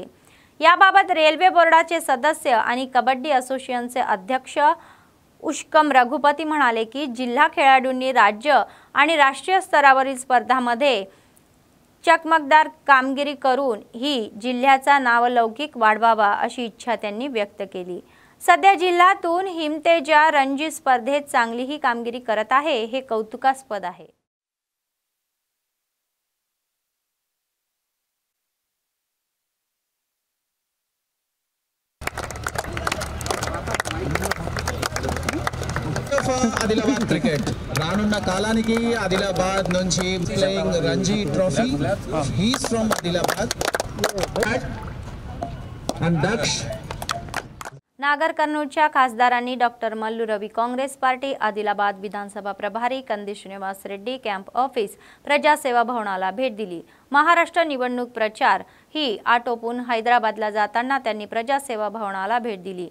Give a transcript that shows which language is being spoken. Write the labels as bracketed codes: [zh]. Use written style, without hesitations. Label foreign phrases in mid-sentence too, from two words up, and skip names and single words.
[mr] याबाबत रेल्वे बोर्डाचे सदस्य आणि कबड्डी असोसिएशनचे अध्यक्ष उष्कम रघुपती म्हणाले की जिल्हा खेळाडूंनी राज्य आणि राष्ट्रीय स्तरावरील स्पर्धांमध्ये चकमकदार कामगिरी करून ही जिल्ह्याचा नावलौकिक वाढवावा अशी इच्छा त्यांनी व्यक्त केली। सध्या जिल्ह्यातून हिमतेजा रणजी स्पर्धेत चांगलीही कामगिरी करत आहे, हे कौतुकास्पद आहे। [te] ఆదిలాబాద్ క్రికెట్ రానున్న కాలానికి ఆదిలాబాద్ నుంచి [en] playing Ranji Trophy he's from Adilabad and [te] దక్ష [mr] नागर कर्नूलच्या खासदारांनी डॉक्टर मल्लू रवी काँग्रेस पार्टी आदिलाबाद विधानसभा प्रभारी कंदी श्रीनिवास रेड्डी [en] camp office [mr] प्रजासेवा भवनाला भेट दिली। महाराष्ट्र निवडणूक प्रचार ही आटोपून हैदराबादला जाताना त्यांनी प्रजासेवा भवनाला भेट दिली।